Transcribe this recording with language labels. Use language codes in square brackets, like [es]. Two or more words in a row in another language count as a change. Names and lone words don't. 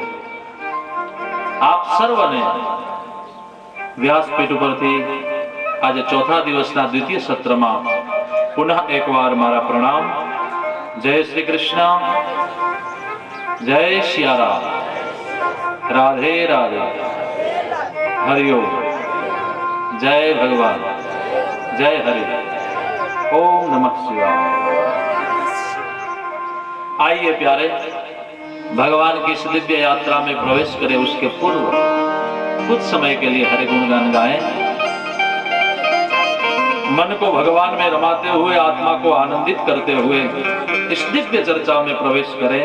[gu] આપ સર્વને વ્યાસપીઠ ઉપરથી આજે ચોથા દિવસના દ્વિતીય સત્રમાં પુનઃ એકવાર મારા પ્રણામ. જય શ્રી કૃષ્ણ, જય સિયારામ, રાધે રાધે, હરિઓમ, જય ભગવાન, [hi] जय हरि, ओम नमः शिवाय। आइए प्यारे, भगवान की इस दिव्य यात्रा में प्रवेश करें उसके पूर्व कुछ समय के लिए हरि गुणगान गाएं। मन को भगवान में रमाते हुए, आत्मा को आनंदित करते हुए इस दिव्य चर्चा में प्रवेश करें।